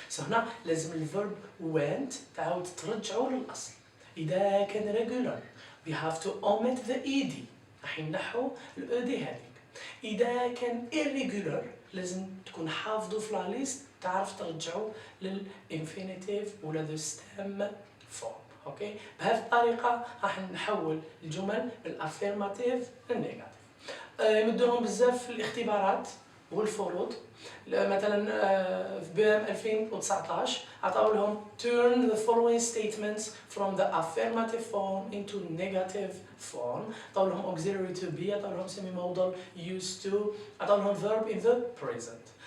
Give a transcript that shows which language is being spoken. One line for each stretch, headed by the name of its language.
Arabic: So هنا لازم الverb went تعاود ترجعه للأصل. إذا كان regular
English: we have to omit the ed،
Arabic: راح نحو الed هذيك. إذا كان irregular لازم تكون حافظه في لا ليست تعرف ترجعه للinfinitive ولا the stem form. اوكي، بهذه الطريقه راح نحول الجمل من affirmative للنيجاتيف. يمدوهم بزاف في الاختبارات والفروض. مثلا في بام 2019 عطاو لهم
English: turn the following statements from the affirmative form into negative form.
Arabic: عطاو لهم auxiliary to be، عطاو لهم semi modal used to، عطاو لهم
English: verb in the present.